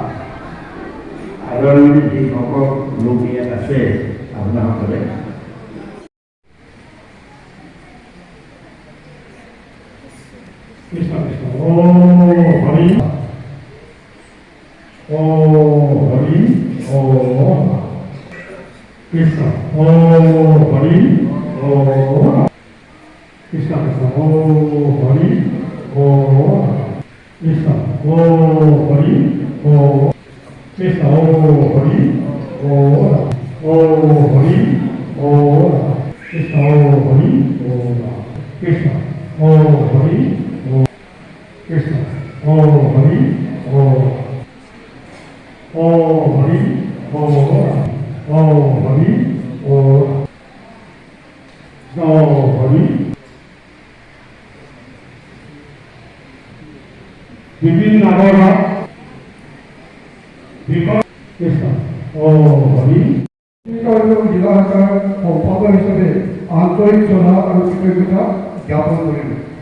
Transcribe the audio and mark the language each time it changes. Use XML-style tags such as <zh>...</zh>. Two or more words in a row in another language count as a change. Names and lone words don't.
<as>আদৰণি যিসকল লোক ইয়াত আছে আপোনাসকলে কৃষ্ণ কৃষ্ণ হৰি হৰি কৃষ্ণ হৰি কৃষ্ণ কৃষ্ণ হৰি Krishna, Hari, Krishna, Hari, Hari, Krishna, Hari, Krishna, Hari, Krishna, Hari, Hari, বিভিন্ন নাগৰৰ কৃষ্ণ হৰি জিলা শাখাৰ সম্পাদক হিচাপে আন্তৰিক শ্ৰদ্ধা আৰু কৃতজ্ঞতা জ্ঞাপন কৰিলোঁ।</as>